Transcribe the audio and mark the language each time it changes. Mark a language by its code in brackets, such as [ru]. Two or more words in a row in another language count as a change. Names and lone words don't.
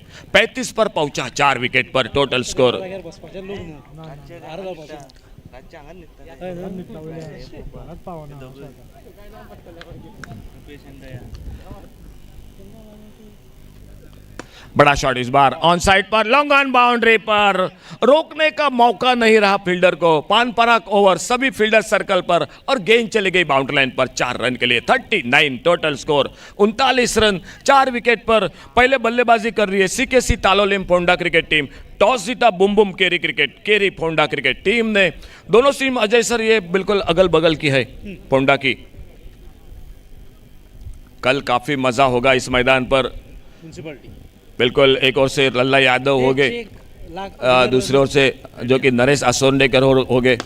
[hi] 35 पर पहुंचा, 4 विकेट पर [en] total score. [hi] बड़ा शॉट इस बार [en] on side [hi] पर, [en] long on boundary [hi] पर, रोकने का मौका नहीं रहा फील्डर को। पान पराग ओवर, सभी फील्डर सर्कल पर, और गेंद चली गई [en] boundary line [hi] पर 4 रन के लिए। 39 [en] total score, [hi] 39 रन 4 विकेट पर। पहले बल्लेबाजी कर रही है सीकेसी तालोलिम फोंडा क्रिकेट टीम। टॉस जीता बुम केरी फोंडा क्रिकेट टीम ने। दोनों टीम अजय सर ये बिल्कुल अगल बगल की है फोंडा की। कल काफी मजा होगा इस मैदान पर। बिल्कुल, एक ओर से लल्ला यादव हो गए, दूसरी ओर से जो कि नरेश असोंडेकर हो गए।